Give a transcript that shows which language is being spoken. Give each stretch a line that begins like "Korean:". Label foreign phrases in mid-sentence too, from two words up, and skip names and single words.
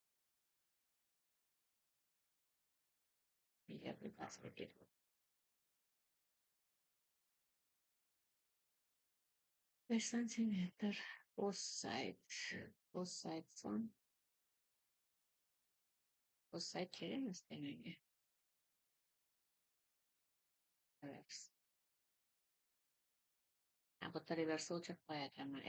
English: We have the basket. 5 centimeter. Both sides. Both sides son. Both sides
Uzbek: kerak menga.
English: Reverse.
Uzbek: Bu yerda reverse o'chirib qo'yakanman.